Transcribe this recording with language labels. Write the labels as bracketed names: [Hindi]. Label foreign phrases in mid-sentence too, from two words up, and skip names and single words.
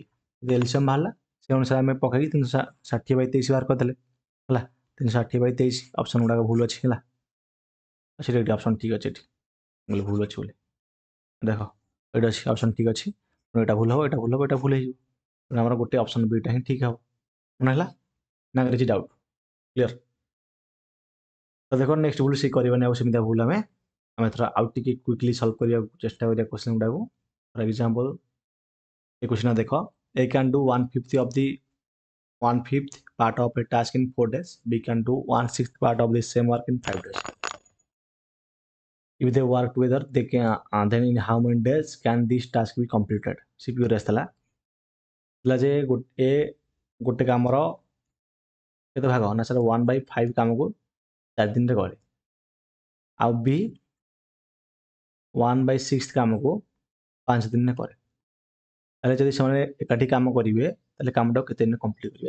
[Odia] ଯଦି ଏଲସିଏମ୍ ବାହାରିଲା ସେ ଅନୁସାରେ ଆମେ ପକାଇକି 360 ବାଇ 23 ବାହାର କରିଦେଲେ ହେଲା 360 ବାଇ 23 ଅପସନ୍ ଗୁଡ଼ାକ ଭୁଲ ଅଛି ହେଲା ସେଠି ଏଠି ଅପସନ୍ ଠିକ୍ ଅଛି ଏଠି ବୋଲେ ଭୁଲ ଅଛି ବୋଲି ଦେଖ ଏଇଠି ଅଛି ଅପସନ୍ ଠିକ୍ ଅଛି ଏଇଟା ଭୁଲ ହେବ ଏଇଟା ଭୁଲ ହେବ ଏଇଟା ଭୁଲ ହେଇଯିବ ତେଣୁ ଆମର ଗୋଟେ ଅପସନ୍ ବିଟା ହିଁ ଠିକ୍ ହେବ ମନେ ହେଲା ନା କିଛି [English] doubt clear? [Odia] ତ ଦେଖ ନେକ୍ସଟ ଭୁଲ ସେ କରିବାନି ଆଉ ସେମିତି ଭୁଲ ଆମେ ଏଥର ଆଉ ଟିକେ [English] quickly solve [Odia] କରିବାକୁ ଚେଷ୍ଟା କରିବା କ୍ୱେଶ୍ଚନ୍ ଗୁଡ଼ାକୁ। [English] for example [Odia] ଏ କ୍ୱେଶ୍ଚନ୍ ଦେଖ [English] A can do 1/5 of the 1/5 part of a task in 4 days. B can do 1/6 part of the same work in 5 days. If they work together, they can then in how many days can this task be completed? [Odia] CPU ରେ ଆସିଥିଲା ଯେ ଗୋଟେ କାମର କେତେ ଭାଗ ନା ସାର୍ 1/5 କାମକୁ 4 ଦିନରେ କରେ ଆଉ B 1/6 କାମକୁ 5 ଦିନରେ କରେ। ତାହେଲେ ଯଦି ସେମାନେ ଏକାଠି କାମ କରିବେ ତାହେଲେ କାମଟାକୁ କେତେ ଦିନରେ କମ୍ପ୍ଲିଟ୍ କରିବେ?